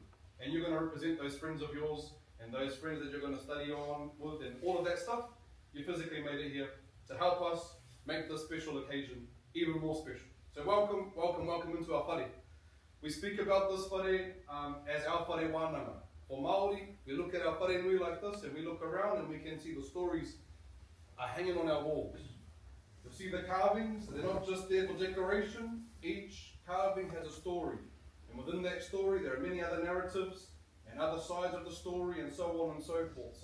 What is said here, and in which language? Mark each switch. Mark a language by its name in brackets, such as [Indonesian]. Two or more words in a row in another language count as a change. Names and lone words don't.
[English] And you're going to represent those friends of yours and those friends that you're going to study on with and all of that stuff. You physically made it here to help us make this special occasion even more special. So welcome into our whare. We speak about this whare as our [Māori] whare wānanga. [English] For Māori, we look at our [Māori] whare nui [English] like this and we look around and we can see the stories are hanging on our walls. You'll see the carvings, they're not just there for decoration. Each carving has a story. And within that story there are many other narratives and other sides of the story and so on and so forth.